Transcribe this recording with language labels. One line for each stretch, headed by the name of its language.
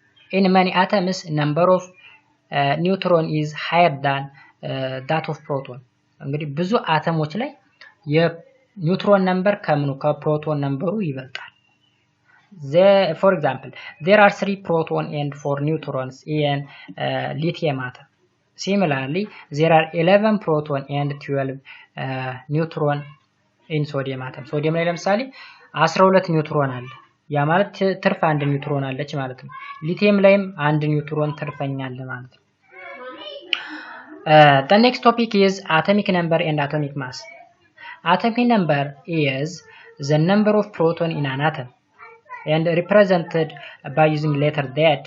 English: In many atoms number of neutron is higher than that of proton.
Amharic: እንግዲህ ብዙ አተሞች ላይ የኒውትሮን ነምበር ከምኑ ከፕሮቶን ነምበሩ ይበልጣል።
English: For example, there are 3 proton and 4 neutrons in lithium atom. Similarly, there are 11 proton and 12 neutron in sodium atom.
Amharic: ሶዲየም ላይ ለምሳሌ 12 ኒውትሮን አለ። ያ ማለት ትርፍ አንድ ኒውትሮን አለች ማለት ነው። ሊቲየም ላይም አንድ ኒውትሮን ትርፈኛ አለ ማለት ነው።
English: The next topic is atomic number and atomic mass. Atomic number is the number of proton in an atom and represented by using letter Z.